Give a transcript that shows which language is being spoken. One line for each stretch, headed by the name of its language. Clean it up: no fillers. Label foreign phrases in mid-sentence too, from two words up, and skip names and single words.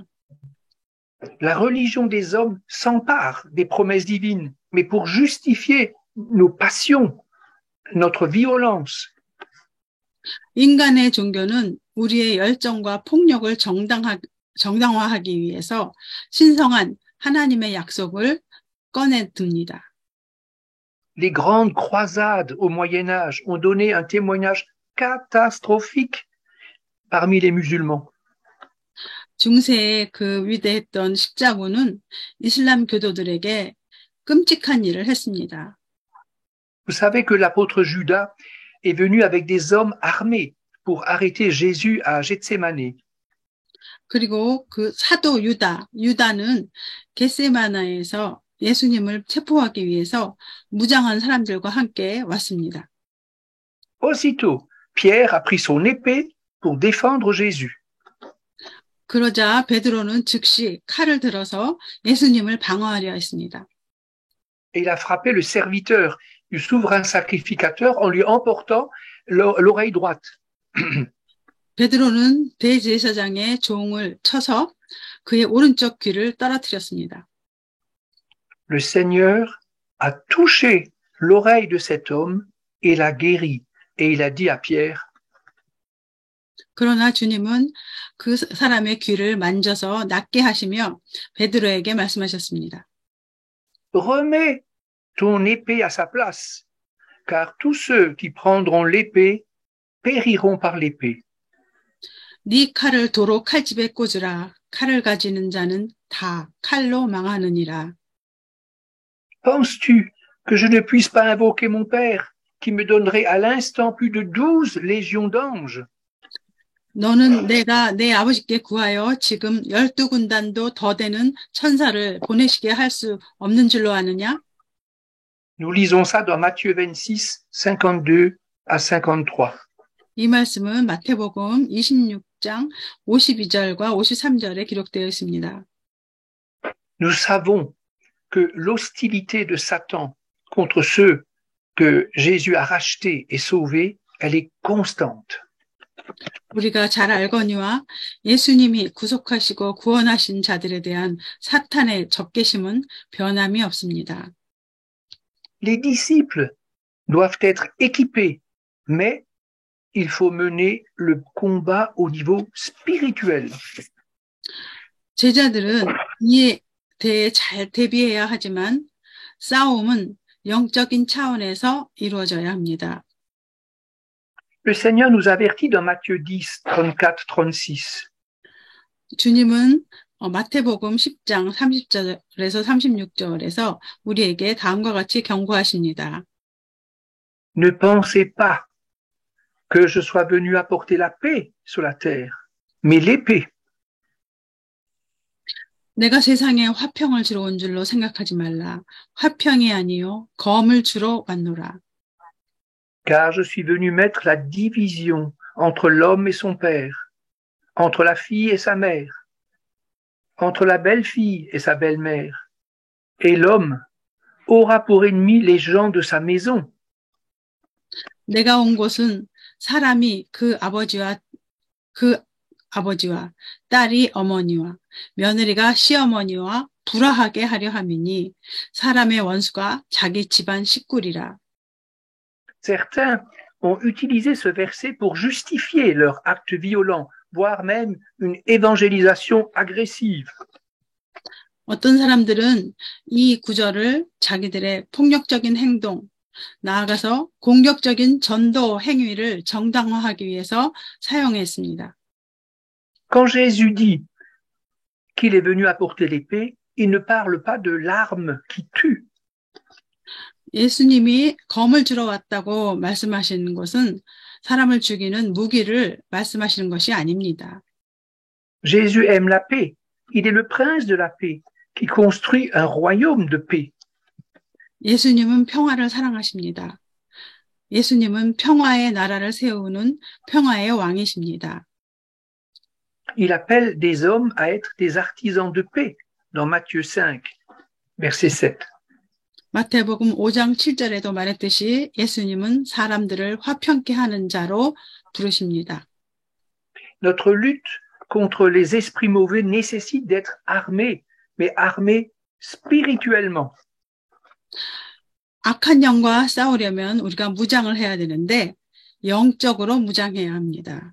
French: La religion des hommes s'empare des promesses divines, mais pour justifier nos passions, notre violence.
Korean: 인간의 종교는 우리의 열정과 폭력을 정당화하기 위해서 신성한 하나님의 약속을 꺼내 듭니다.
French: Les grandes croisades au Moyen Âge ont donné un témoignage catastrophique parmi les musulmans.
Korean: 중세의 그 위대했던 십자군은 이슬람 교도들에게 끔찍한 일을 했습니다.
French: Vous savez que l'apôtre Judas est venu avec des hommes armés pour arrêter Jésus à Gethsémané.
Korean: 그리고 그 사도 유다는 겟세마나에서 예수님을 체포하기 위해서 무장한 사람들과 함께 왔습니다.
French: Aussitôt, Pierre a pris son épée pour défendre Jésus.
Korean: 그러자 베드로는 즉시 칼을 들어서 예수님을 방어하려 했습니다.
French: Et il a frappé le serviteur du souverain sacrificateur en lui emportant l'oreille droite.
Korean: 베드로는 대제사장의 종을 쳐서 그의 오른쪽 귀를 떨어뜨렸습니다.
French: Le Seigneur a touché l'oreille de cet homme et l'a guéri. Et il a dit à Pierre,
Korean: 그러나 주님은 그 사람의 귀를 만져서 낫게 하시며 베드로에게 말씀하셨습니다.
French: remets ton épée à sa place, car tous ceux qui prendront l'épée périront par l'épée.
Korean: 네 칼을 도로 칼집에 꽂으라. 칼을 가지는 자는 다 칼로 망하느니라.
French: Penses-tu que je ne puisse pas invoquer mon Père, qui me donnerait à l'instant plus de 12 légions d'anges?
Korean: 너는 내가 내 아버지께 구하여 지금 12군단도 더 되는 천사를 보내시게 할 수 없는 줄로 아느냐?
French: Nous lisons ça dans Matthieu 26, 52 à 53.
Korean: 이 말씀은 마태복음 26장 52절과 53절에 기록되어 있습니다.
French: Nous savons que l'hostilité de Satan contre ceux que Jésus a rachetés et sauvés, elle est constante.
Korean: 우리가 잘 알거니와 예수님이 구속하시고 구원하신 자들에 대한 사탄의 적개심은 변함이 없습니다.
French: Les disciples doivent être équipés, mais il faut mener le combat au niveau spirituel.
Korean: 제자들은 이에 대해 잘 대비해야 하지만 싸움은 영적인 차원에서 이루어져야 합니다.
French: Le Seigneur nous avertit dans Matthieu 10, 34, 36.
Korean: 주님은 마태복음 10장 30절에서 36절에서 우리에게 다음과 같이 경고하십니다.
French: Ne pensez pas que je sois venu apporter la paix sur la terre, mais l'épée.
Korean: 내가 세상에 화평을 주러 온 줄로 생각하지 말라. 화평이 아니요 검을 주러 왔노라.
French: Car je suis venu mettre la division entre l'homme et son père, entre la fille et sa mère, entre la belle-fille et sa belle-mère, et l'homme aura pour ennemi les gens de sa maison.
Korean: 내가 온 곳은 사람이 그 아버지와 딸이 어머니와 며느리가 시어머니와 불화하게 하려 함이니 사람의 원수가 자기 집안 식구리라.
French: Certains ont utilisé ce verset pour justifier leur acte violent, voire même une évangélisation agressive.
Korean: 어떤 사람들은 이 구절을 자기들의 폭력적인 행동, 나아가서 공격적인 전도 행위를 정당화하기 위해서 사용했습니다.
French: Quand Jésus dit qu'il est venu apporter l'épée, il ne parle pas de l'arme qui tue.
Korean: 예수님이 검을 주러 왔다고 말씀하시는 것은 사람을 죽이는 무기를 말씀하시는 것이 아닙니다.
French: Jésus aime la paix. Il est le prince de la paix qui construit un royaume de paix.
Korean: 예수님은 평화를 사랑하십니다. 예수님은 평화의 나라를 세우는 평화의 왕이십니다.
French: Il appelle des hommes à être des artisans de paix dans Matthieu 5, verset 7.
Korean: 마태복음 5장 7절에도 말했듯이 예수님은 사람들을 화평케 하는 자로 부르십니다.
French: Notre lutte contre les esprits mauvais nécessite d'être armés, mais armés spirituellement.
Korean: 악한 영과 싸우려면 우리가 무장을 해야 되는데 영적으로 무장해야 합니다.